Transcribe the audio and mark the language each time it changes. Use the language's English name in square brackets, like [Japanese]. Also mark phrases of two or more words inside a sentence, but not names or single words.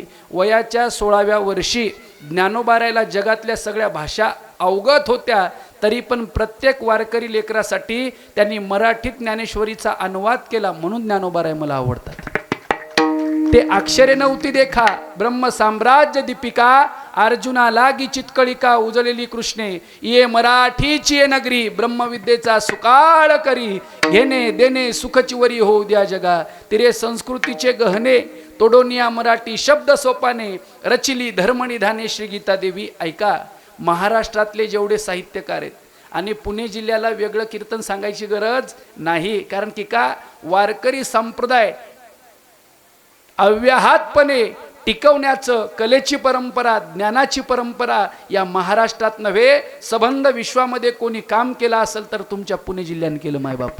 [Marathi] वयाच्या 16व्या वर्षी ज्ञानोबारायला जगातल्या सगळ्या भाषा अवगत होत्या, तरी पण प्रत्येक वारकरी लेकरासाठी त्यांनी मराठीत ज्ञानेश्वरीचा अनुवाद केला, म्हणून ज्ञानोबाराय मला आवडतात. ते अक्षरे नव्हती देखा ब्रह्म साम्राज्य दीपिका, अर्जुना लागी चितकळिका उजळलेली कृष्णे, ये मराठीची ये नगरी, ब्रह्मविद्येचा सुकाळ करी, घेणे देणे सुखची वरी होऊ द्या जगा, तिरे संस्कृतीचे गहने तोडोनिया मराठी शब्द सोपाने, रचिली धर्मनिधाने श्री गीता देवी. ऐका, महाराष्ट्रातले जेवढे साहित्यकार आहेत, आणि पुणे जिल्ह्याला वेगळं कीर्तन सांगायची गरज नाही, कारण की का वारकरी संप्रदाय अव्याहतपणे टिकवण्याचं कलेची परंपरा, ज्ञानाची परंपरा या महाराष्ट्रात नव्हे सबंध विश्वामध्ये कोणी काम केलं असेल तर तुमच्या पुणे जिल्ह्याने केलं माय बापू.